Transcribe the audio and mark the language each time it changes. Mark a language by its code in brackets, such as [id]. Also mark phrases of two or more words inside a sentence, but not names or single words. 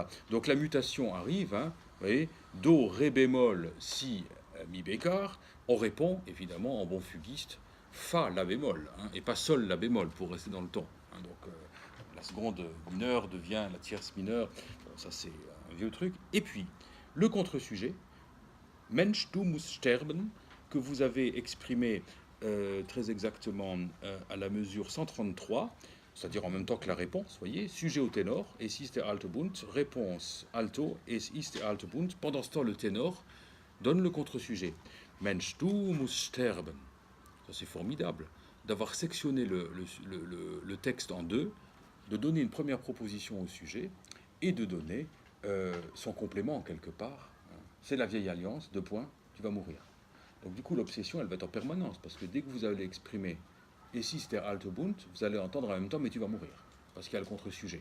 [fr] Donc la mutation arrive. Vous voyez, Do, Ré bémol, Si, Mi bécard. On répond, évidemment, en bon fuguiste, Fa, La bémol, et pas Sol, La bémol, pour rester dans le ton. Donc la seconde mineure devient la tierce mineure. Bon, ça, c'est un vieux truc. Et puis, le contre-sujet, [de] Mensch, du musst sterben, [fr] que vous avez exprimé très exactement à la mesure 133, c'est-à-dire en même temps que la réponse, voyez, sujet au ténor, [de] es ist der alte Bund, [fr] réponse alto, [de] es ist der alte Bund. [fr] Pendant ce temps, le ténor donne le contre-sujet. [de] Mensch, du musst sterben. [fr] Ça, c'est formidable d'avoir sectionné le texte en deux, de donner une première proposition au sujet et de donner son complément quelque part. C'est la vieille alliance, deux points, tu vas mourir. Donc du coup, l'obsession, elle va être en permanence, parce que dès que vous allez exprimer et si c'était [de] alte Bund, [fr] vous allez entendre en même temps, mais tu vas mourir, parce qu'il y a le contre-sujet.